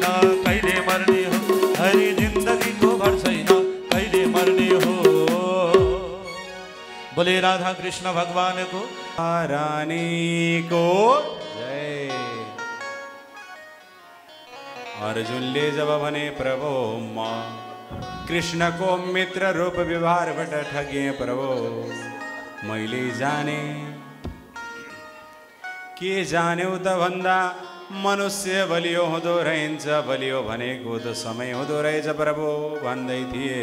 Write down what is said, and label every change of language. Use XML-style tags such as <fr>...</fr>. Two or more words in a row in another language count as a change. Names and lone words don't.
<ne>कहिले मर्ने हो, हरि जिन्दगीको भर छैन कहिले मर्ने हो। बोले राधा कृष्ण भगवानको रानी को जय। अर्जुनले जब भने प्रभु म कृष्णको मित्र रूप व्यवहारबाट ठगे प्रभु, मैले जाने के जान्यौ त भन्दा मनुष्य बलियो हुँदो रहन्छ, बलियो भनेको त समय हुँदो रहेछ प्रभु भन्दै थिए।</ne>